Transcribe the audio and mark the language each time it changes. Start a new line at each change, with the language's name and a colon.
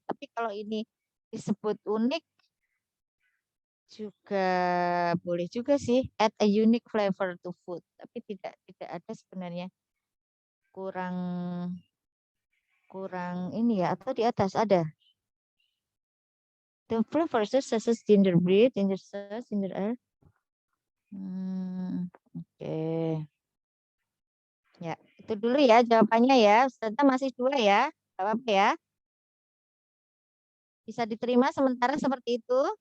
Indonesian: Tapi kalau ini disebut unik juga boleh juga sih,
English: add a unique flavor to food.
Indonesian: Tapi tidak ada sebenarnya. Kurang ini ya, atau di atas ada.
English: The flavors such as gingerbread, ginger sauce, ginger ale. Oke.
Indonesian: Ya, itu dulu ya jawabannya ya. Ustazah masih 2 ya. Gak apa-apa ya. Bisa diterima sementara seperti itu.